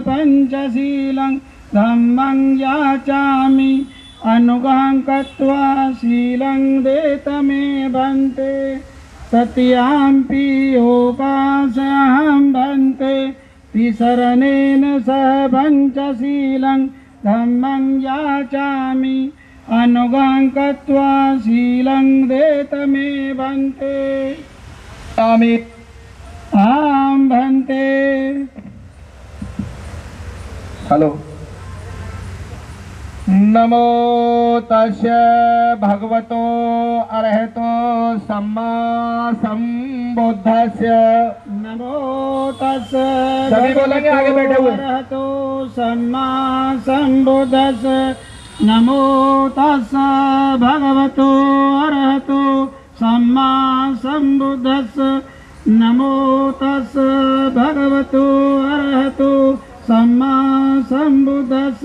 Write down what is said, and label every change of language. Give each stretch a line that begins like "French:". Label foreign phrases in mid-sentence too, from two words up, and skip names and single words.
Pali: पंचशीलं धम्मं याचामि अनुगां कृत्वा शीलं देत मे भन्ते तृतीयाम्पि ओकासहं भन्तेति शरणेन सह पंचशीलं धम्मं याचामि अनुगां कृत्वा शीलं देत मे भन्ते आं भन्ते। हेलो। नमो तस्य भगवतो अरहतो सम्मा संबुद्धस्य। नमो तस्य
Hindi: सभी बोलेंगे, आगे बैठे हुए।
Pali: अरहतो सम्मा संबुद्धस्य। नमो तस्य भगवतो अरहतो सम्मा संबुद्धस्य। नमो तस्य भगवतो अरहतो सम्मा संबुद्धस्य।